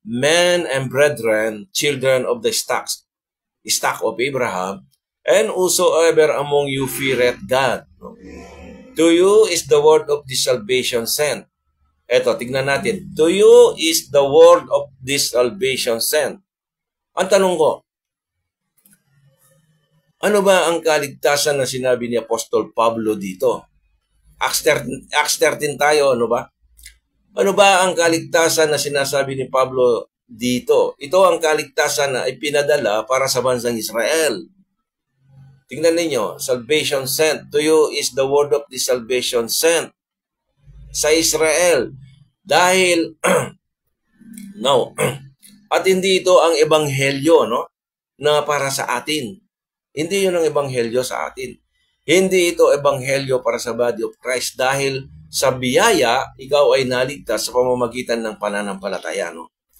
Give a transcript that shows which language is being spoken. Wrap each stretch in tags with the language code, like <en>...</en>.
<en>Men and brethren, children of the stock of Abraham, and whosoever among you feareth God, no? To you is the word of this salvation sent.</en> <tl>Eto, tignan natin.</tl> <en>To you is the word of this salvation sent.</en> <tl>Ang tanong ko, ano ba ang kaligtasan na sinabi ni Apostol Pablo dito? Acts 13 tayo, ano ba? Ano ba ang kaligtasan na sinasabi ni Pablo dito? Ito ang kaligtasan na ipinadala para sa bansang Israel. Tingnan ninyo,</tl> <en>salvation sent. To you is the word of the salvation sent sa Israel.</en> <tl>Dahil, no, at hindi ito ang ebanghelyo, no, na para sa atin. Hindi yun ang ebanghelyo sa atin. Hindi ito ebanghelyo para sa body of Christ dahil sa biyaya, ikaw ay naligtas sa pamamagitan ng pananampalataya, no?</tl>